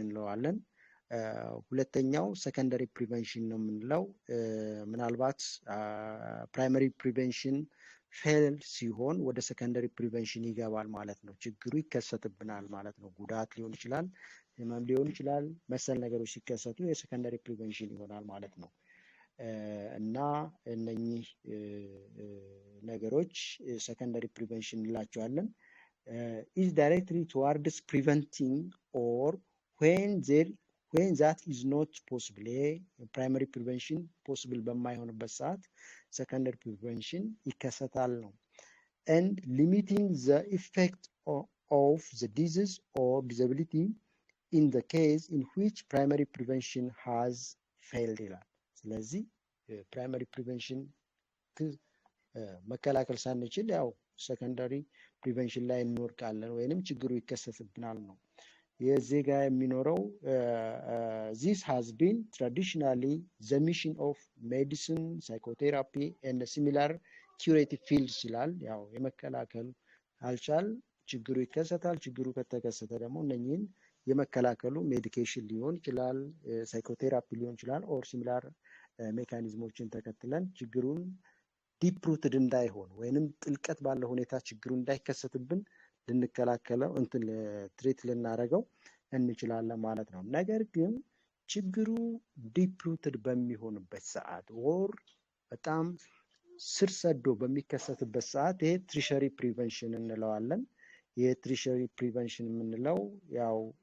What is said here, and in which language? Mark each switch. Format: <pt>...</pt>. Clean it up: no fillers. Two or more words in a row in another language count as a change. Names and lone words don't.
<am>እንለዋለን። ሁለተኛው</am> <en>secondary prevention</en> <am>ነው የምንለው። ምናልባት</am> <en>primary prevention fail</en> <am>ሲሆን ወደ</am> <en>secondary prevention</en> <am>ይገባል ማለት ነው። ችግሩ ይከሰትብናል ማለት ነው። ጉዳት ሊሆን ይችላል፣ ህመም ሊሆን ይችላል። መሰል ነገሮች ሲከሰቱ</am> <en>secondary prevention</en> <am>ይሆናል ማለት ነው። እና እነኚህ ነገሮች</am> <en>secondary prevention</en> <am>እንላቸዋለን።</am> <en>is directly towards preventing or when that is not possible. primary prevention possible</en> <am>በማይሆንበት ሰዓት</am> <en>secondary prevention</en> <am>ይከሰታል ነው።</am> <en>and limiting the effect of the disease or disability in the case in which primary prevention has failed</en> <am>ይላል። ስለዚህ</am> <en>primary prevention</en> <am>መከላከል ሳንችል ያው</am> <en>secondary prevention</en> <am>ላይ እንወድቃለን ወይንም ችግሩ ይከሰትብናል ነው። የዚህ ጋር የሚኖረው</am> <en>this has been traditionally the mission of medicine, psychotherapy and similar curative fields</en> <am>ይላል። ያው የመከላከል አልቻል ችግሩ ይከሰታል። ችግሩ ከተከሰተ ደግሞ እነኚህን የመከላከሉ ሜዲኬሽን ሊሆን ይችላል፣ ሳይኮቴራፒ ሊሆን ይችላል</am> <en>or similar mechanisms</en> <am>ተከትለን ችግሩን</am> <en>deep rooted</en> <am>እንዳይሆን ወይንም ጥልቀት ባለው ሁኔታ ችግሩ እንዳይከሰትብን ልንከላከለው ትሪት ልናደርገው እንችላለን ማለት ነው። ነገር ግን ችግሩ</am> <en>deep rooted</en> <am>በሚሆንበት ሰዓት ወር በጣም ስር ሰዶ በሚከሰትበት ሰዓት ይሄ</am> <en>tertiary prevention</en> <am>እንለዋለን።</am> <en>tertiary prevention</en> <am>የምንለው ያው</am>